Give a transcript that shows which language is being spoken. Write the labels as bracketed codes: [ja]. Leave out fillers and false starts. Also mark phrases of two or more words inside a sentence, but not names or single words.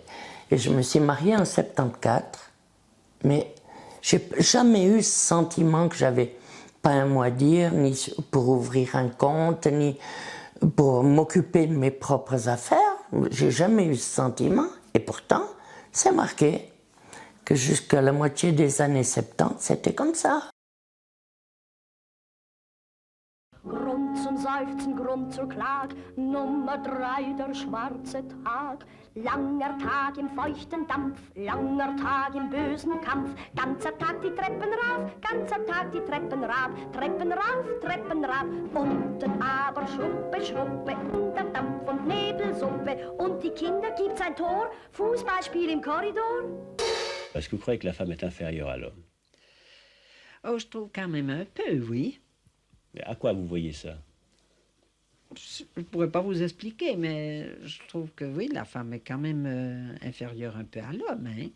[fr] Et je me suis mariée en 74, mais j'ai jamais eu ce sentiment que j'avais pas un mot à dire, ni pour ouvrir un compte, ni pour m'occuper de mes propres affaires. J'ai jamais eu ce sentiment. Et pourtant, c'est marqué que jusqu'à la moitié des années 70, c'était comme ça. [de] Grund zum Seufzen, Grund zur Klag, Nummer 3, der schwarze Tag. Langer Tag im feuchten Dampf, langer Tag im bösen Kampf. Ganzer Tag die Treppen rauf, ganzer Tag die Treppen rauf. Treppen rauf, Treppen rauf. Unten aber Schruppe, Schruppe, unter Dampf und Nebelsuppe. Und die Kinder gibt's ein Tor, Fußballspiel im Korridor. [fr] Est-ce que vous croyez que la femme est inférieure à l'homme? Oh, je trouve quand même un peu, oui. Mais à quoi vous voyez ça? Je ne pourrais pas vous expliquer, mais je trouve que oui, la femme est quand même inférieure un peu à l'homme, hein.